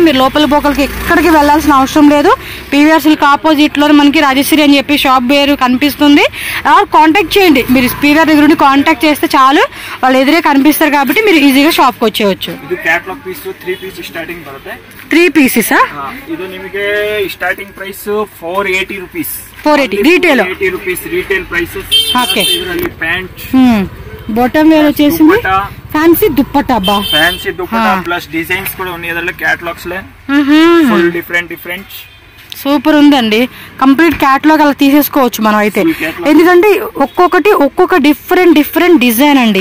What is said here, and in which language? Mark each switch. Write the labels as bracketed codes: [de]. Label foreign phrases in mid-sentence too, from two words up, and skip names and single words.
[te] మీరు లోపల బోకలకి ఎక్కడికి వెళ్ళాల్సిన అవసరం లేదు. పీవీఆర్ సిల్క్ ఆపోజిట్లో మనకి రాజశ్రీ అని చెప్పి షాప్ పేరు కనిపిస్తుంది. కాంటాక్ట్ చేయండి. మీరు పీవీఆర్ దగ్గర నుండి కాంటాక్ట్ చేస్తే చాలు, వాళ్ళు ఎదురే కనిపిస్తారు కాబట్టి మీరు ఈజీగా షాప్కి వచ్చేయచ్చు. 3 పీసెస్ [kn] ಇದು ನಿಮಗೆ [en] starting price [kn] 480 rupees. [te] 480 రీటైల్. 80 rupees [en] retail prices. [te] ఓకే. [kn] ಇದರಲ್ಲಿ ಪ್ಯಾಂಟ್, [en] bottom wear [te] వచ్చేసింది. ఫ్యాన్సీ దుప్పట్టా. అబ్బా ఫ్యాన్సీ దుప్పట్టా [en] plus designs [te] కూడా ఉన్నాయి. ಇದರಲ್ಲಿ క్యాటలాగ్స్ లే [en] full different [te] సూపర్ ఉందండి. [en] complete catalogue [te] అలా తీసేసుకోవచ్చు మనం అయితే, ఎందుకంటే ఒక్కొక్క [en] different design [te] అండి.